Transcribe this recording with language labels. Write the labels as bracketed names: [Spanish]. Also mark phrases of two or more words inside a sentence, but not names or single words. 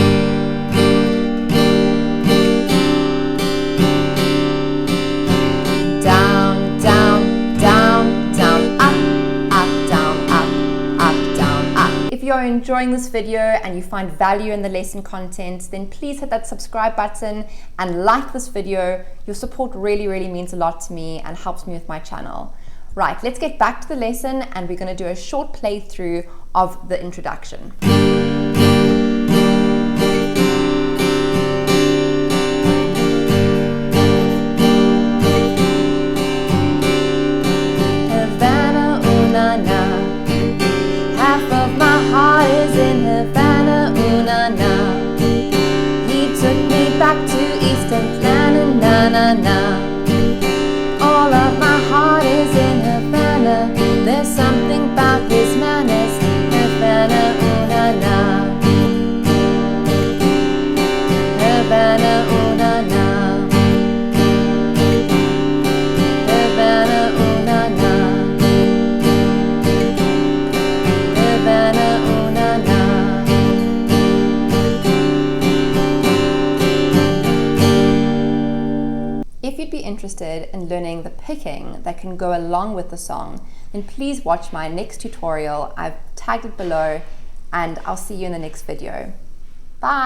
[English] If you're enjoying this video and you find value in the lesson content, then please hit that subscribe button and like this video. Your support really means a lot to me and helps me with my channel. Right, let's get back to the lesson and we're going to do a short playthrough of the introduction. Havana, ooh na na. Half of my heart is in Havana, ooh na na. He took me back to East Atlanta, na na na. All of my heart is in Havana. There's something about his manners. Havana, ooh na na. Havana, ooh na na. Havana, ooh na na. Havana, ooh na na. If you'd be interested in learning the picking that can go along with the song, then please watch my next tutorial. I've tagged it below, and I'll see you in the next video.